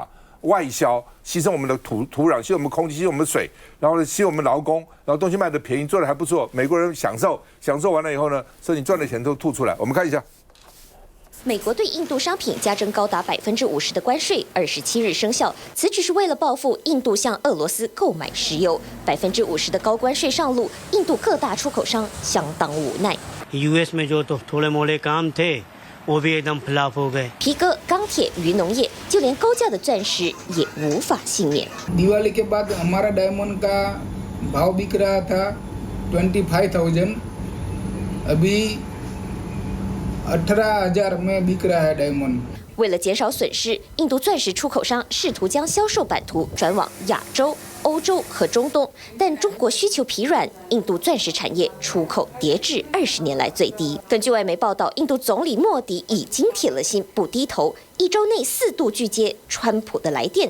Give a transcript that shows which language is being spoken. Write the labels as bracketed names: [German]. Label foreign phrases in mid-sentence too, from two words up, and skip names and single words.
[Chinese] 外销，牺牲我们的土壤，牺牲我们空气，牺牲我们水，然后呢，牺牲我们劳工，然后东西卖得便宜，做得还不错，美国人享受完了以后呢，所以你赚的钱都吐出来。我们看一下。美国对印度商品加征高达50%的关税，27日生效。此举是为了报复印度向俄罗斯购买石油，50%的高关税上路，印度各大出口商相当无奈。 [Hindi] US में जो तो थोड़े मोड़े काम थे, वो भी एकदम फ्लॉप हो गए。 [Chinese] 皮革、钢铁与农业，就连高价的钻石也无法幸免。 [Hindi] दिवाली के बाद हमारा डायमंड का भाव बिक रहा था 25,000, अभी 18,000में बिक रहा है डायमंड。 [Chinese] 为了减少损失，印度钻石出口商试图将销售版图转往亚洲、欧洲和中东，但中国需求疲软，印度钻石产业出口跌至20年来最低。根据外媒报道，印度总理莫迪已经铁了心不低头，1周内4度拒接川普的来电。